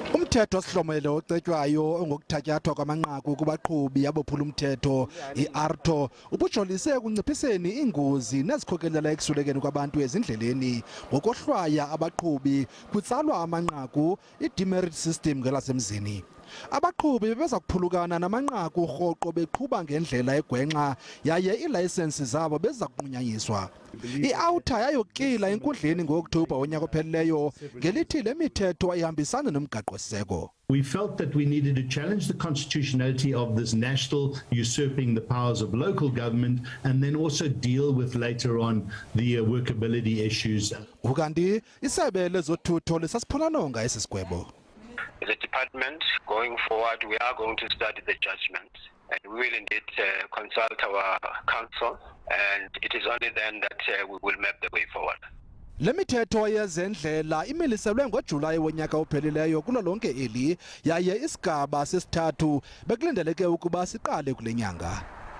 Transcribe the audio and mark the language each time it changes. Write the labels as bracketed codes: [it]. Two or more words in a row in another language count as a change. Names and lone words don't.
[xh] Umthetho osihlomelo ocetywayo ongokuthatyathwa kwamanqaku kubaqhubi abophula umthetho iAARTO ubujolise ekunciphiseni iingozi nezikhokelela ekusulekeni kwabantu ezindleleni ngokohlwaya abaqhubi kutsalwa amanqaku i- [en] demerit system [xh] ngelasemzini. Abaqhubi bebeza kuphulukana namanqaku rhoqo beqhuba ngendlela egwenxa yaye iilayisensi zabo beza kunqunyanyiswa. I-OUTA yayokila enkundleni ngo-Okthobha wonyaka ophelileyo ngelithi le mithetho ayihambisani nomgaqo siseko. [en] We felt that we needed to challenge the constitutionality of this national usurping the powers of local government and then also deal with later on the workability issues. [xh] Ukanti Isebe lezothutho lisasiphonanonga esi sigwebo. [en] As a department, going forward, we are going to study the judgment and we will indeed consult our counsel, and it is only then that we will map the way forward. [xh] Le mithetho yezeendlela imiliselwe ngoJulayi wonyaka ophelileyo kulo lonke eli yaye isigaba sesithathu bekulindeleke ukuba siqale kule nyanga.